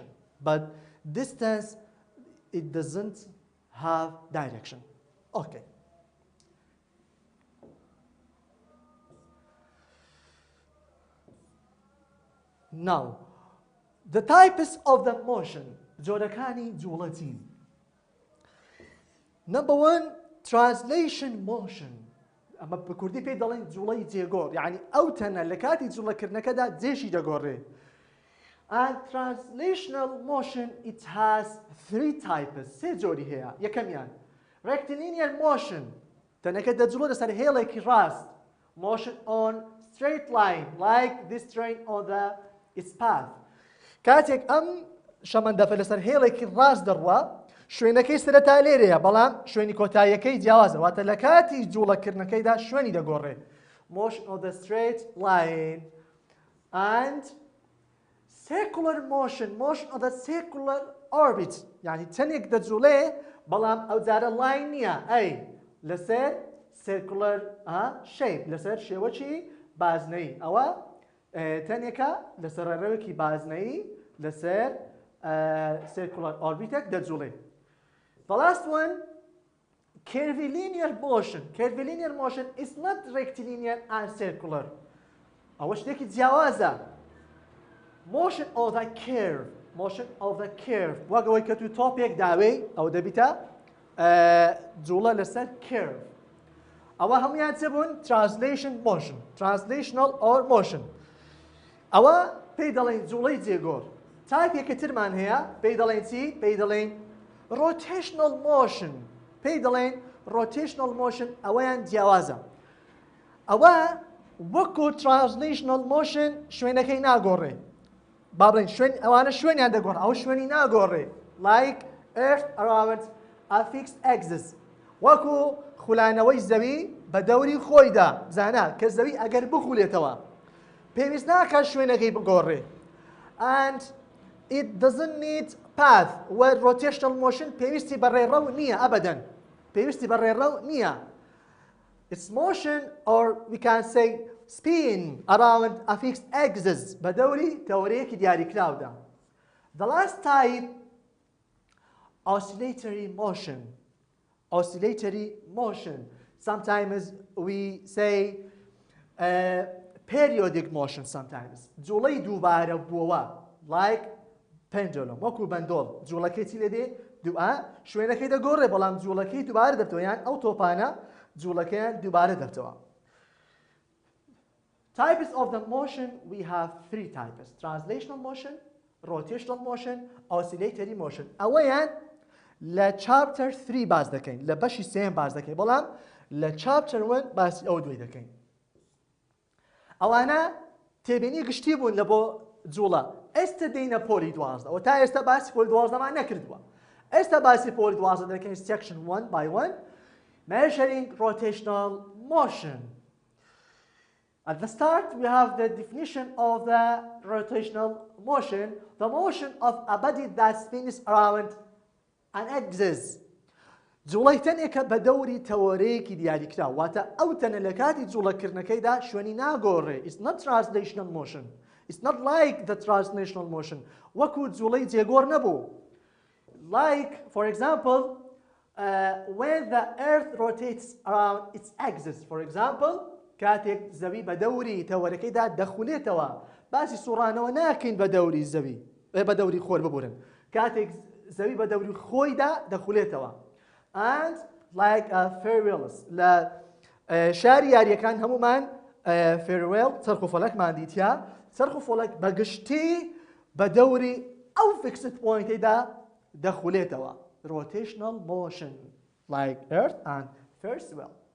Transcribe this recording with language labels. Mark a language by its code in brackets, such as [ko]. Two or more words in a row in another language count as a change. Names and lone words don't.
[en] But distance, it doesn't have direction. Okay. Now, the types of the motion. [ckb] جۆرەکانی جوڵەتین. [en] Number 1, translation motion. [ckb] ئەمە بە کوردی پێی دەڵێن جوڵەی جێگۆڕ. یعنی ئەو تەنە لە کاتی جوڵەکردنەکەدا جێشی دەگۆڕێ. [en] And translational motion, it has 3 types. [ckb] سێ جۆری هەیە. یەکەمیان [en] rectilinear motion. [ckb] تەنەکە دەجوڵە لەسەر هێڵێکی ڕاست. [en] Motion on straight line, like this train on its path. [ckb] کاتێک ئەم شەمەندەفە لەسەر هێڵێکی ڕاست دەڕوا شوێنەکەی سەرەتا لێرەیە بەڵام شوێنی کۆتاییەکەی جیاوازە واتە لە کاتی جوڵەکردنەکەیدا شوێنی دەگۆڕێ. [en] Motion on the straight line and circular motion on the circular orbit. [ckb] یعنی تەنێک دەجوڵێ بەڵام ئەو جارە لاین نییە ئەی لەسەر [en] circular shape [ckb] لەسەر شێوەکی بازنەی ئەوە تەنێکە لەسەر ڕێڕەوێکی بازنەی لەسەر [en] circular orbitێک [ckb] دەجوڵێ. [en] The last one, curvilinear motion. Curvilinear motion is not rectilinear and circular. [ckb] ئەوە شتێکی جیاوازە. [en] Motion of the curve. [ckb] وەگەوەی کە تو تۆپێک داوێ ئەو دەبیتە جوڵە [en] لەسەر curve. [ckb] ئەوە هەمویان چ بوون؟ [en] translational or motion. [ckb] ئەوە پێی دەڵێن جوڵەی جێگۆڕ. تایپێکە ترمان هەیە پێی دەڵێن چی؟ پێی دەڵێن [en] rotational motion. [ckb] پێی دەڵێن [en] rotational motion [ckb] ئەوەیان جیاوازە. ئەوە وەکو [en] translational motion [ckb] شوێنەکەی ناگۆڕێ. با بڵێن ئەوانە شوێنیان دەگۆڕ ئەوە شوێنی ناگۆڕێ. [en] Like earth around a fixed axis. [ckb] وەکو خولانەوەی زەوی بە دەوری خۆیدا بزانە کە زەوی ئەگەر بخولێتەوە پێویست ناکات شوێنەکەی بگۆڕێ. [en] And it doesn't need path where rotational motion [ckb] پێویستی بە ڕێڕەو نییە ئەبەدەن. پێویستی بە ڕێڕەو نییە. [en] It's motion or we can say spin around a fixed axis [ckb] بە دەوری تەورەیەکی دیاریکراودا. [en] The last type, oscillatory motion. Sometimes we say periodic motion sometimes. [ckb] جوڵەی دووبارە بووەوە [en] like pendulum [ckb] وەکو بەندۆڵ جوڵەکەی چی لێ دێ شوێنەکەی دەگۆڕێ بەڵام جوڵەکەی دووبارە دەبتەوە یان ئەو تۆپانە جوڵەکەیان دووبارە دەبتەوە. [en] Types of the motion, we have 3 types. Translational motion, rotational motion, oscillatory motion. [ckb] ئەوەیان لە chapter 3 باز دەکەین لە بەشی 3 باز دەکەین بەڵام لە chapter 1 باسی ئەو دوی دەکەین. ئەوانە تێبینی گشتی بوون لە بۆ جوڵە. ئێستا دێینە پۆلی 12 و تا ئێستا باسی پۆلی 12مان نەکردووە. ئێستا باسی پۆلی 12 دەکەین [en] section 1 by 1 measuring rotational motion. At the start, we have the definition of the rotational motion, the motion of a body that spins around an axis. [ckb] جوڵەی تەنێکە بە دەوری تەوەرەیەکی دیاریکرا واتە ئەو تەنە لە کاتی جوڵەکردنەکەیدا شوێنی ناگۆڕێ. [en] It's not translational motion. It's not like the translational motion. [ckb] وەکو جوڵەی جێگۆڕ نەبوو. [en] Like, for example, when the earth rotates around its axis, for example, [ckb] کاتێک زەوی بە دەوری تەوەرەکەیدا دەخولێتەوە باسی سوڕانەوە ناکەین بە دەوری زەوی بە دەوری خۆر ببورن کاتێک زەوی بە دەوری خۆیدا دەخولێتەوە [en] and like a farewells [ckb] لە شاری یاریەکان هەمومان farewell چرخ و فەلەکمان دیتیا چرخ و فەلەک بە گشتی بە دەوری ئەو [en] fixed pointێدا [ckb] دەخولێتەوە [en] rotational motion like earth and farewell